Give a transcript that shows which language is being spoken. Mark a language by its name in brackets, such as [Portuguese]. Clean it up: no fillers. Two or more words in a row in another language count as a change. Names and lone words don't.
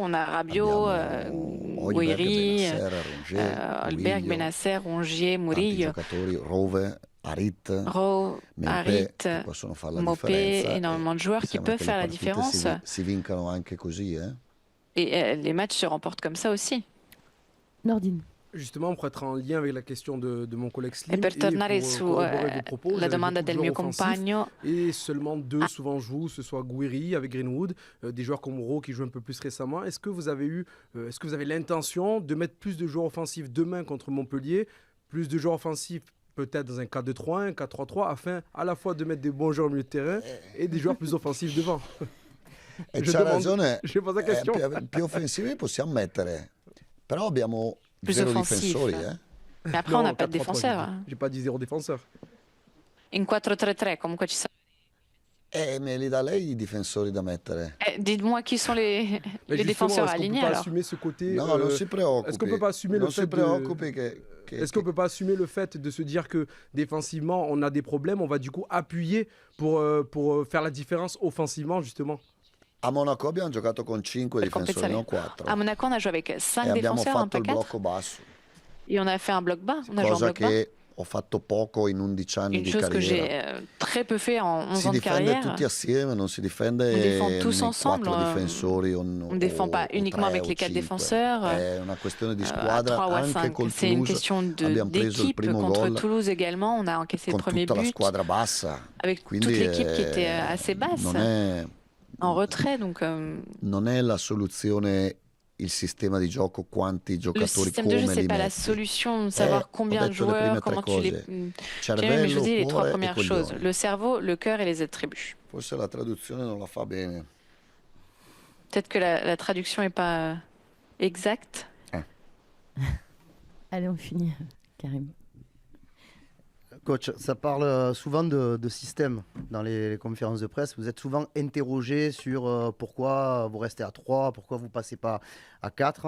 [French] On a Rabiot, Guiri, Holberg, Benasser, Rongier, Murillo, Rowe, Harit, Mopé, énormément de joueurs qui peuvent faire la différence. Et les matchs se remportent comme ça aussi. Nordine. Justement, pour être en lien avec la question de mon collègue Slim, [Italian] e per tornare su la domanda del mio compagno, [French] et seulement 2 souvent jouent, ce soit Guiri avec Greenwood, des joueurs comme Rowe qui jouent un peu plus récemment. Est-ce que vous avez l'intention de mettre plus de joueurs offensifs demain contre Montpellier, plus de joueurs offensifs peut-être dans un 4-2-3-1, un 4-3-3, afin à la fois de mettre des bons joueurs au milieu de terrain et des joueurs plus offensifs devant? [Italian] E c'ha ragione, [French] je pose la question. [Italian] Più offensivi possiamo mettere, però abbiamo zero difensori. [French] Mais après, on n'a pas de défenseur. J'ai pas dit zéro défenseur. [Italian] In 4-3-3, comunque ci sono. Me li dà lei i difensori da mettere? [French] Dites-moi qui sont les défenseurs alignés alors. Assumer ce côté, [Italian] no, non si preoccupi. [French] Est-ce qu'on peut pas assumer le fait Est-ce qu'on peut pas assumer le fait de se dire que défensivement on a des problèmes, on va du coup appuyer pour faire la différence offensivement justement? [Italian] A Monaco abbiamo giocato con 5 difensori, non 4. [French] À Monaco, on a joué avec 5 défenseurs, un pas 4. [Italian] Blocco basso. [French] Et on a fait un bloc bas. On a joué en bloc bas. [Italian] Ho fatto poco in 11 anni di carriera. [French] Une chose que j'ai très peu fait en 11 ans de carrière. [Italian] Si difende tutti assieme, non si difende [French] on défend tous ensemble. On ne défend pas uniquement avec les 4 défenseurs. [Italian] È una questione di squadra, [French] 3 ou à 5. C'est une question d'équipe. Contre Toulouse également, on a encaissé le premier but. [Italian] La squadra bassa. [French] Avec toute l'équipe qui était assez basse. En retrait, donc. [Italian] Non è la soluzione. Il [French] système de [Italian] gioco, quanti giocatori, [French] le système de jeu, c'est pas la solution de savoir combien de joueurs, comment tu les... Mais je vous dis les 3 premières choses, le cerveau, le cœur et les attributs. [Italian] Forse la traduzione non la fa bene. [French] Peut-être que la traduction n'est pas exacte. Allez, on finit, Karim. Coach, ça parle souvent de système dans les conférences de presse. Vous êtes souvent interrogé sur pourquoi vous restez à 3, pourquoi vous ne passez pas à 4.